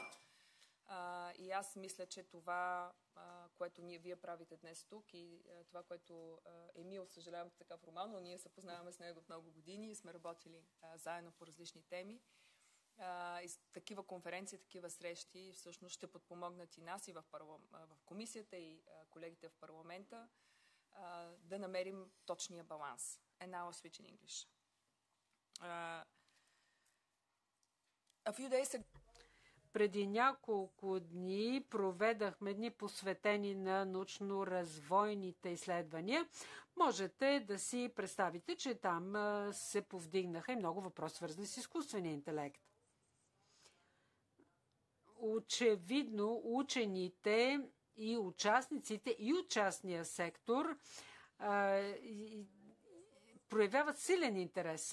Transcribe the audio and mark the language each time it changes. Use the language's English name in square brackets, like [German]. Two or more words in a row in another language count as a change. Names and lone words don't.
[Bulgarian] И аз мисля, че това, което вие правите днес тук и това, което Емил, съжалявам така формално, ние се познаваме с него много години и сме работили заедно по различни теми. И такива конференции, такива срещи всъщност ще подпомогнат и нас и в комисията и колегите в парламента да намерим точния баланс. [English] And now I'll switch in English. A few days ago, [Bulgarian] преди няколко дни проведахме дни посветени на научно-развойните изследвания. Можете да си представите, че там се повдигнаха и много въпроси, свързани с изкуствения интелект. Очевидно, учените и участниците и от частния сектор проявяват силен интерес.